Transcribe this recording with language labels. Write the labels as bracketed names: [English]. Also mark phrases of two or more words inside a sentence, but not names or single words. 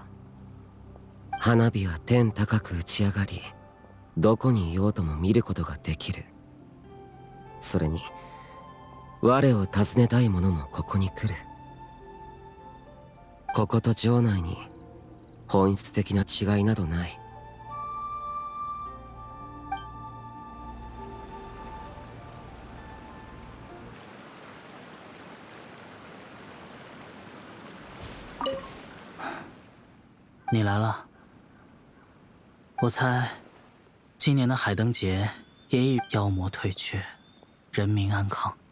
[Japanese] 花火は天高く打ち上がり、どこにいようとも見ることができる。それに我を訪ねたい者もここに来る。ここと城内に本質的な違いなどない。 [Chinese] 你来了。我猜，今年的海灯节也已妖魔退却，人民安康。